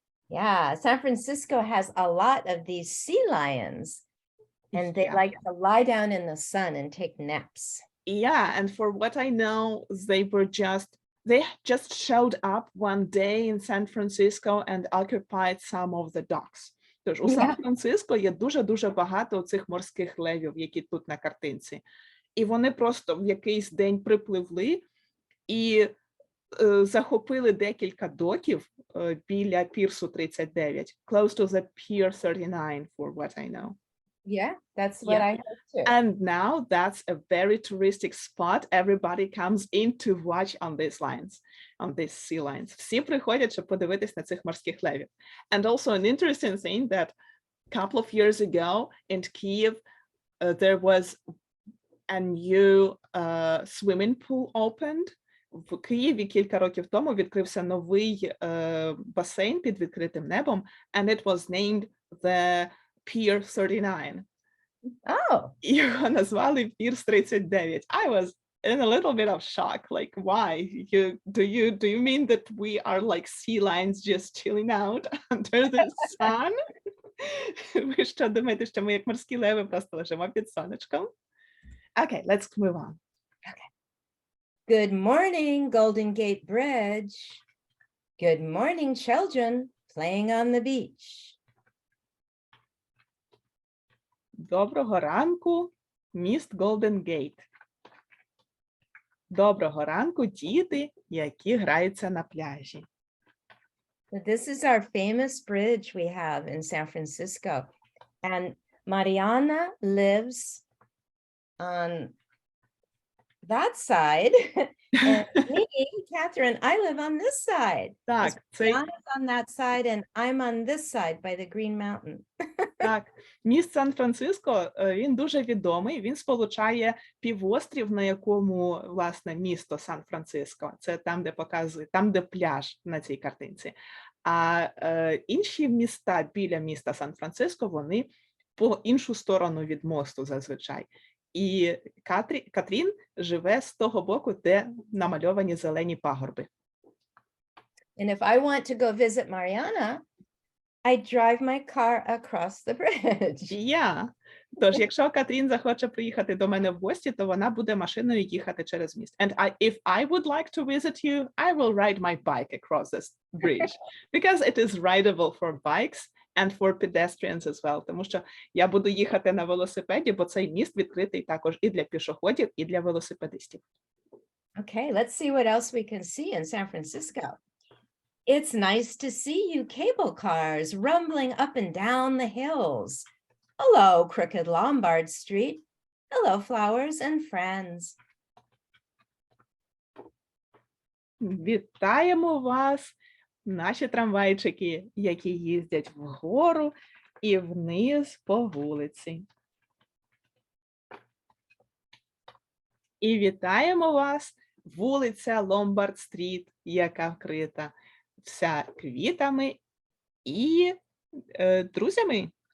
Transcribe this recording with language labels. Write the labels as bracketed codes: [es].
[en] Yeah, San Francisco has a lot of these sea lions, and they Yeah. like to lie down in the sun and take naps. Yeah, and for what I know, they just showed up one day in San Francisco and occupied some of the docks. [uk] Тож у [en] Yeah. [uk] Сан-Франциско є дуже-дуже багато цих морських левів, які тут на картинці. І вони просто в якийсь день припливли і захопили декілька доків біля пірсу 39, [en] close to the Pier 39, for what I know. Yeah, that's what Yeah. I heard too. And now that's a very touristic spot. Everybody comes in to watch on these lines, on these sea lions. [uk] Всі приходять, щоб подивитись на цих морських левів. [en] And also an interesting thing that a couple of years ago in Kyiv, there was a new swimming pool opened. [uk] В Києві кілька років тому відкрився новий басейн під відкритим небом, [en] and it was named the Pier 39. Oh, [uk] Його назвали Пірс 39. [en] I was in a little bit of shock. Like, why? Do you mean that we are like sea lions just chilling out under the sun? [uk] Ви що думаєте, що ми як морські леви просто лежимо під сонечком? [en] Okay, let's move on. good morning, Golden Gate Bridge. Good morning, children playing on the beach. [uk] Доброго ранку, міст Golden Gate. Доброго ранку, діти, які граються на пляжі. [en] This is our famous bridge we have in San Francisco. And Marianna lives on that side. And me, Katharine, I live on this side. [uk] Так, цей [en] Marianna's on that side and I'm on this side by the Green Mountain. [uk] Так, міст Сан-Франциско, він дуже відомий, він сполучає півострів, на якому, власне, місто Сан-Франциско, це там, де показує, там, де пляж на цій картинці. А інші міста біля міста Сан-Франциско, вони по іншу сторону від мосту зазвичай. І Катрін живе з того боку, де намальовані зелені пагорби. [en] And if I want to go visit Marianna, I drive my car across the bridge. Yeah. [uk] Тож, якщо Катрін захоче приїхати до мене в гості, то вона буде машиною їхати через міст. [en] And if I would like to visit you, I will ride my bike across this bridge because it is rideable for bikes and for pedestrians as well. [uk] Тому що я буду їхати на велосипеді, бо цей міст відкритий також і для пішоходів, і для велосипедистів. [en] Okay, let's see what else we can see in San Francisco. It's nice to see you cable cars rumbling up and down the hills. Hello, Crooked Lombard Street. Hello, flowers and friends. [uk] Вітаємо вас, наші трамвайчики, які їздять вгору і вниз по вулиці. І вітаємо вас, вулиця Ломбард-стріт, яка вкрита вся квітами і друзями.